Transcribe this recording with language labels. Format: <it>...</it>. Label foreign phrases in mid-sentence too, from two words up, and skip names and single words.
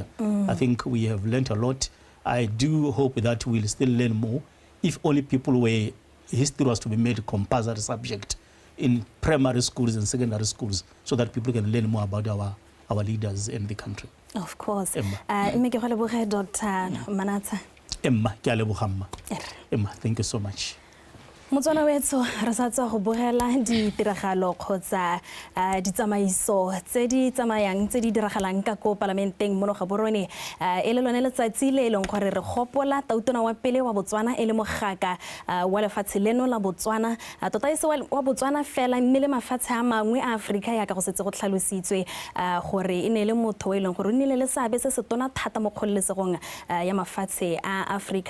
<en>I think we have learned a lot. I do hope that we'll still learn more if only history was to be made a compulsory subject in primary schools and secondary schools so that people can learn more about our leaders in the country. Of course. Dr. Manatha. Emma, thank you so much.</en> <tn>Motswana wetso re sa tswa go bogela di tiragalo kgotsa di tsamaiso tse di tsamayang tse di diragalang ka ko parlamenteng mono ga borone e le lone letsatsi le leng gore re gopola tautona wa pele wa Botswana e le mogaka wa lefatshe leno la Botswana tota ise wa Botswana fela mme le mafatshe a mangwe a Afrika ya ka go setse go tlhalositswe gore e ne le motho e leng gore o nnile le seabe se se tona thata mo kgololesegong ya mafatshe a Afrika.</tn>